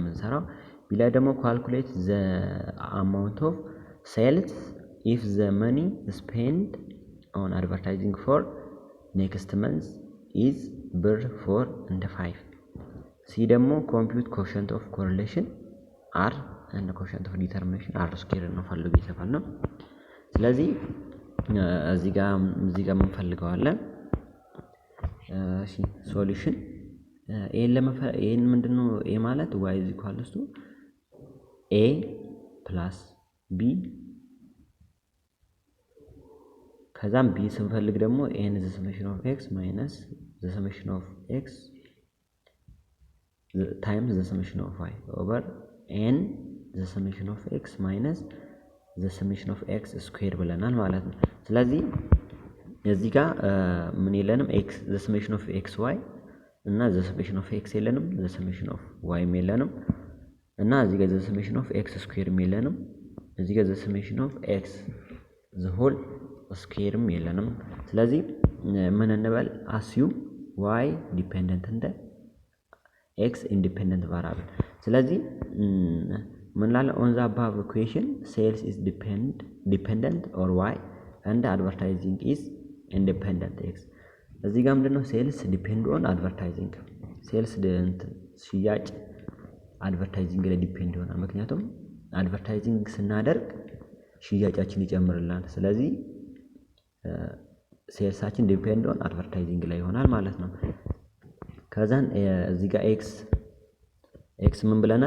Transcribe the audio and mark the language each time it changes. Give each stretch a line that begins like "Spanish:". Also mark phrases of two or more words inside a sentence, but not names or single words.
Amharic: የምንሰራው። ቢ ላይ ደግሞ
English: calculate the amount of sales if the money spend on advertising for next month is
Amharic: ብር 4 and 5። ሲ ደግሞ
English: compute coefficient of correlation r and coefficient of determination r square
Amharic: ነው ፈልጉ ይተባል ነው። ስለዚህ እዚህ ጋር ምን ፈልገዋለን? እሺ ሶሉሽን ኤን ምንድነው?
English: ኤ ማለት y is equal to a plus b
Amharic: ከዛም b ስንፈልግ ደግሞ
English: n is the summation of x minus the summation of x times the summation of y over n the summation of x minus the summation of x square
Amharic: ብለናል ማለት ነው። ስለዚህ እዚህ ጋር ምን የለንም?
English: x the summation of xy እና the summation of x የለንም፣ the summation of y
Amharic: የለንም እና እዚህ ጋር
English: the summation of x square
Amharic: የለንም። እዚህ ጋር
English: the summation of x the whole square
Amharic: የለንም። ስለዚህ ምን እንበል?
English: assume y dependent እንደ x independent variable።
Amharic: ስለዚህ ምን ላለ
English: on the above equation sales is dependent or y and advertising is independent x።
Amharic: እዚህ ጋር ምንድነው?
English: sales depend on advertising።
Amharic: ሴልስ ሽያጭ አድቨርታይዚንግ ላይ ዲፔንድ ይሆናል። ምክንያቱም አድቨርታይዚንግ ስናደርግ ሽያጫችን ይጨምርልናል። ስለዚህ ሴልሳችን
English: depend on advertising
Amharic: ላይ ይሆናል ማለት ነው። ከዛን እዚህ ጋር ኤክስ ምን ብለናል?